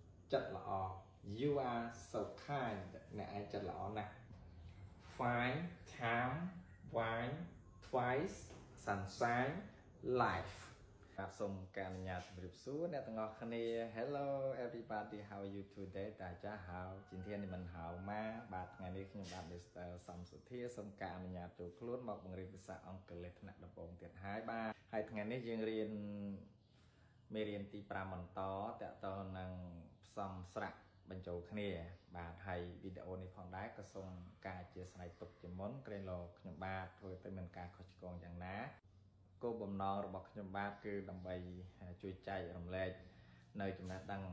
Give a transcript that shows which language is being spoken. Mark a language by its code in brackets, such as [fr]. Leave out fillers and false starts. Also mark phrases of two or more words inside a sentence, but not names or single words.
[en] chật lọ you are so kind nè ai chật lọ nè fine time wine twice sunshine life [km] បាទសូមការអនុញ្ញាតជម្រាបសួរអ្នកទាំងអស់គ្នា [en] Hello everybody how are you today [zh] 大家好今天你们好吗 [km] បាទថ្ងៃនេះខ្ញុំបាទ Mr. សំសុធាសូមការអនុញ្ញាតចូលខ្លួនមកបង្រៀនភាសាអង់គ្លេសថ្នាក់ដំបូងទៀតហើយបាទហើយថ្ងៃនេះយើងរៀនមេរៀនទី5បន្តតទៅនឹងផ្សំស្រៈបញ្ចូលគ្នាបាទហើយវីដេអូនេះផងដែរក៏សូមការអធិស្ឋានទុកជាមុនក្រែងលោកខ្ញុំបាទធ្វើទៅមានការខុសឆ្គងយ៉ាងណាគោលបំណងរបស់ខ្ញុំបាទគឺដើម្បីជួយចែករំលែកនៅចំណេះដឹង